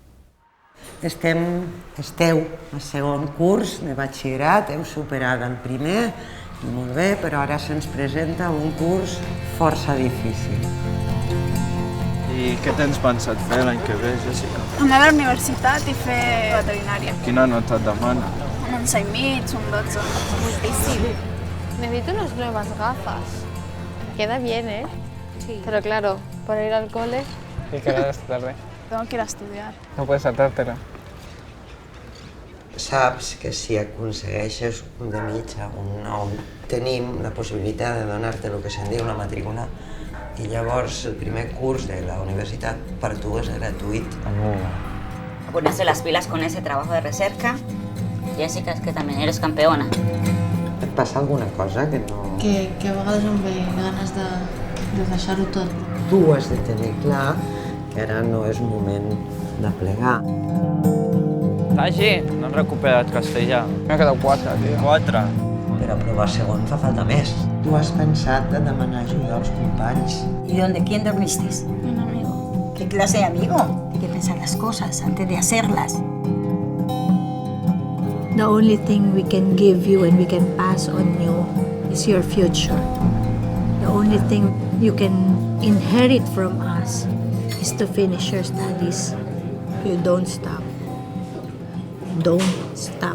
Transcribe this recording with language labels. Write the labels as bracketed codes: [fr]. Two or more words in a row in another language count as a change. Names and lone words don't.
[ca] Esteu al segon curs de batxillerat, heu superat el primer, i molt bé, però ara se'ns presenta un curs força difícil. I què tens pensat fer l'any que ve, Jèssica? Anar a la universitat i fer veterinària. Quina nota et demana? Un 11,5, un 12. [es] Muchísimo. Necesito unas nuevas gafas. Queda bien, ¿eh? Sí. Pero claro, para ir al cole... ¿Y qué harás esta tarde? Tengo que ir a estudiar. No puedes saltártela. [ca] Saps que si aconsegueixes un de mitja, un 9, tenim la possibilitat de donar-te el que se'n diu una matrícula i llavors el primer curs de la universitat per tu és gratuït. [es] A ponerse las pilas con ese trabajo de recerca. Jessica, es que también eres campeona. [ca] Et passa alguna cosa que no... Que a vegades em ve ganes de deixar-ho tot. Tu has de tenir clar que ara no és moment de plegar. Tagi, no han recuperat castellà. M'ha quedat 4, tio. 4? Per aprovar segon fa falta més. Tu has pensat de demanar ajuda als companys. [es] ¿Y dónde? ¿Quién dormiste? Un amigo. ¿Qué clase de amigo? Hay que pensar las cosas antes de hacerlas. [en] The only thing we can give you and we can pass on you is your future. The only thing you can inherit from us is to finish your studies. You don't stop. Don't stop.